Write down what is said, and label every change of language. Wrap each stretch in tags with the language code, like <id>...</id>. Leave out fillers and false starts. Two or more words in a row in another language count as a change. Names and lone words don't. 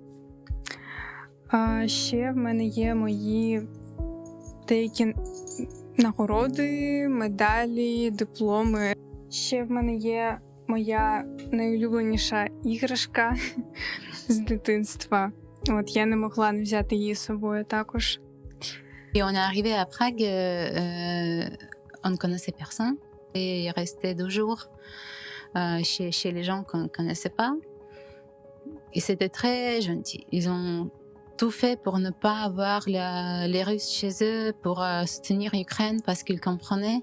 <uk>Ще в мене є мої деякі нагороди, медалі, дипломи. Ще в мене є моя найулюбленіша іграшка з дитинства. От я не могла не взяти її з собою також.</uk> <fr>Et on est arrivé à Prague, on ne connaissait personne. Et il restait 2 jours chez les gens qu'on ne connaissait pas. Et c'était très gentil. Ils ont tout fait pour ne pas avoir les Russes chez eux, pour soutenir l'Ukraine parce qu'ils comprenaient.</fr>